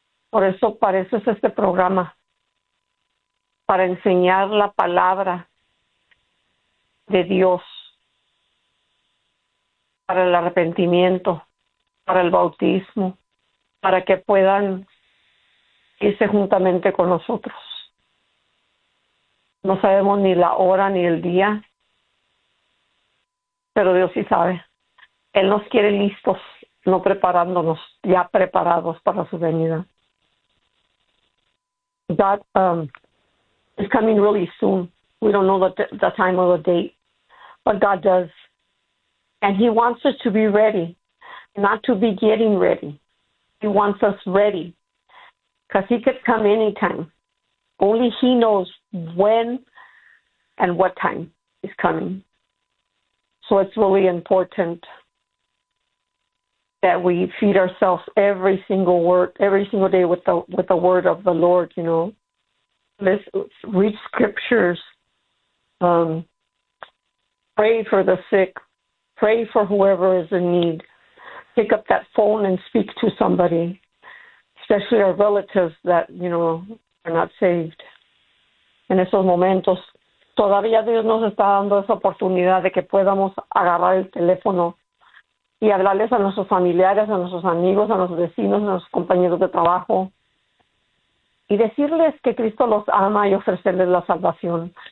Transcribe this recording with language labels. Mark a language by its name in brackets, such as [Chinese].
[Spanish] Por eso pareces este programa, para enseñar la palabra de Dios, para el arrepentimiento, para el bautismo, para que puedan irse juntamente con nosotros. No sabemos ni la hora ni el día, pero Dios sí sabe. Él nos quiere listos, no preparándonos, ya preparados para su venida. [English] God is coming really soon. We don't know the time or the date, but God does. And he wants us to be ready, not to be getting ready. He wants us ready, because he could come anytime. Only he knows when and what time he's coming. So it's really important that we feed ourselves every single word, every single day with the word of the Lord, you know. Let's read scriptures. Pray for the sick. Pray for whoever is in need. Pick up that phone and speak to somebody, especially our relatives that, you know, are not saved. [Spanish] En esos momentos, todavía Dios nos está dando esa oportunidad de que podamos agarrar el teléfono y hablarles a nuestros familiares, a nuestros amigos, a nuestros vecinos, a nuestros compañeros de trabajo. Y decirles que Cristo los ama y ofrecerles la salvación.